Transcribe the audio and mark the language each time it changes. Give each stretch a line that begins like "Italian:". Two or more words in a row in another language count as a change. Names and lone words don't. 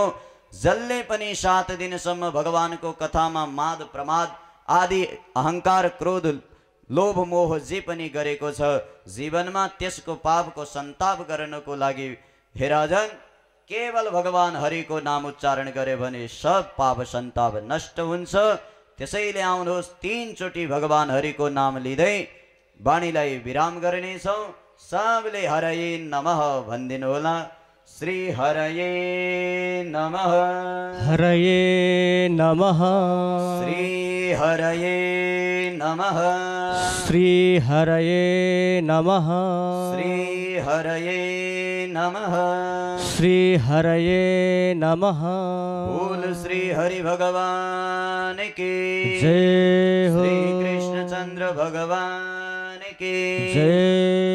Nepali: जसले पनि 7 दिनसम्म भगवानको कथामा माद प्रमाद आदि अहंकार क्रोध लोभ मोह जे पनि गरेको छ, जीवनमा त्यसको पापको सन्ताप गर्नको लागि हे राजन, केवल भगवान हरिको नाम उच्चारण गरे भने सब पाप सन्ताप नष्ट हुन्छ। त्यसैले आउनुहोस्, 3 चोटि भगवान हरिको नाम लिँदै वाणीलाई विराम गर्नेछौँ। सबले
Sanskrit: हरये नमः
Nepali: भनिदिनु होला।
Sanskrit: श्री हरये नमः हरये नमः श्री हरये नमः श्री हरये नमः श्री हरये नमः श्री हरये नमः।
Hindi: बोल श्री हरि भगवान की जय हो। श्री कृष्णचंद्र भगवान की जय